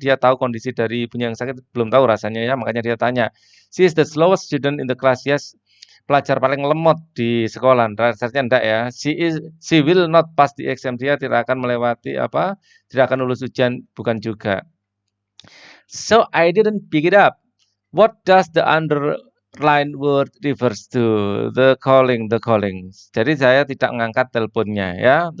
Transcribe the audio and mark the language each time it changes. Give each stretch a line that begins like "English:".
Indonesian: Dia tahu kondisi dari ibunya yang sakit. Belum tahu rasanya ya, makanya dia tanya.
English: She is the slowest student in the class. Yes,
Indonesian: pelajar paling lemot di sekolah. Rasanya enggak ya.
English: She will not pass the exam.
Indonesian: Dia tidak akan melewati apa? Tidak akan lulus ujian. Bukan juga.
English: So I didn't pick it up. What does the underline word refers to? The calling.
Indonesian: Jadi saya tidak mengangkat teleponnya ya.